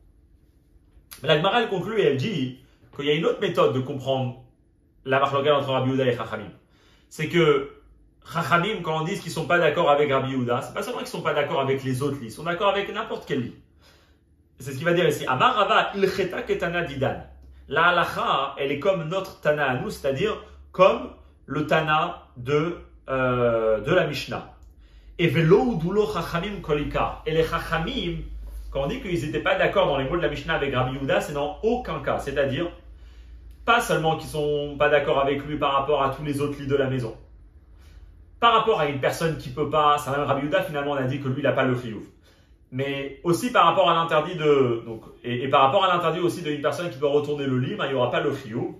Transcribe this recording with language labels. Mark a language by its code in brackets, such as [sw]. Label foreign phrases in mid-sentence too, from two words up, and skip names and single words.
[fr] Mais la Gemara, elle conclut et elle dit qu'il y a une autre méthode de comprendre la marloquette entre Rabbi Yehuda et Chachamim. C'est que Chachamim, quand on dit qu'ils ne sont pas d'accord avec Rabbi Yehuda, c'est pas seulement qu'ils ne sont pas d'accord avec les autres lits, ils sont d'accord avec n'importe quel lit. C'est ce qu'il va dire ici. [he] אמר רבא הלכתא כתנא דידן. [fr] La halacha, elle est comme notre Tana à nous, c'est-à-dire comme le Tana de la Mishnah. [he] Et ולא אודו ליה חכמים כלל. [fr] Et les chachamim, quand on dit qu'ils n'étaient pas d'accord dans les mots de la Mishnah avec Rabbi Yehuda, c'est dans aucun cas. C'est-à-dire, pas seulement qu'ils ne sont pas d'accord avec lui par rapport à tous les autres lits de la maison. Par rapport à une personne qui ne peut pas, ça même Rabbi Yehuda, finalement, on a dit que lui, il n'a pas le chiyuv. Mais aussi par rapport à l'interdit et par rapport à l'interdit aussi d'une personne qui doit retourner le lit, ben, il n'y aura pas le chiyuv.